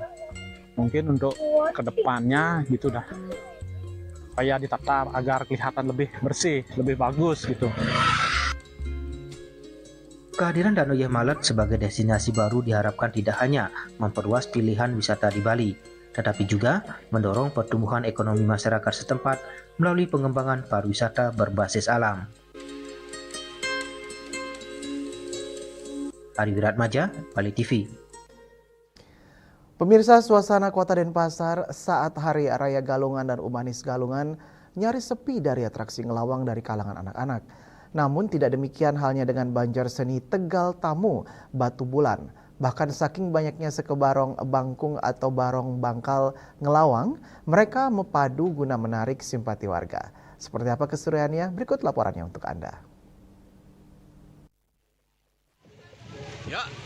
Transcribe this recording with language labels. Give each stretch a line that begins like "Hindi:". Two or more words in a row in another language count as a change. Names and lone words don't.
Indonesian: Mungkin untuk kedepannya gitu dah, supaya ditata agar kelihatan lebih bersih, lebih bagus gitu. Kehadiran Danau Yeh Malet sebagai destinasi baru diharapkan tidak hanya memperluas pilihan wisata di Bali, tetapi juga mendorong pertumbuhan ekonomi masyarakat setempat melalui pengembangan pariwisata berbasis alam. Ari Wiratmaja, Bali TV. Pemirsa, suasana Kota Denpasar saat Hari Raya Galungan dan Umanis Galungan nyaris sepi dari atraksi ngelawang dari kalangan anak-anak. Namun tidak demikian halnya dengan Banjar Seni Tegal Tamu Batu Bulan. Bahkan saking banyaknya sekebarong bangkung atau barong bangkal ngelawang, mereka mepadu guna menarik simpati warga. Seperti apa keseruannya? Berikut laporannya untuk Anda. Ya.